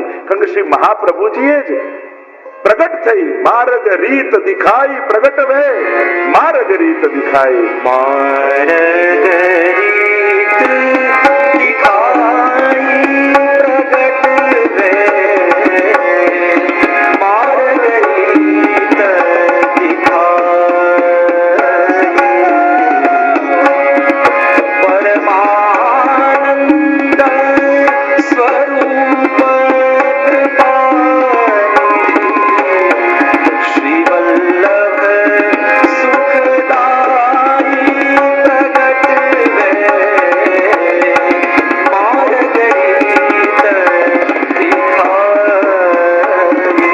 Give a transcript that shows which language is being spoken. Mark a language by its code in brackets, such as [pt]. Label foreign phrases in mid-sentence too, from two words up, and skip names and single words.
[gu] કારણ કે શ્રી મહાપ્રભુજીએ જ પ્રગટ થઈ [bra] मार्ग रीत दिखाई, प्रगट वे मार्ग रीत दिखाई, मार्ग रीत दिखाई प्रगट वे मार्ग रीत परमानंद स्वरूप श्री वल्लभ सुखदाई प्रगट वे मार्गरीत दिखाई.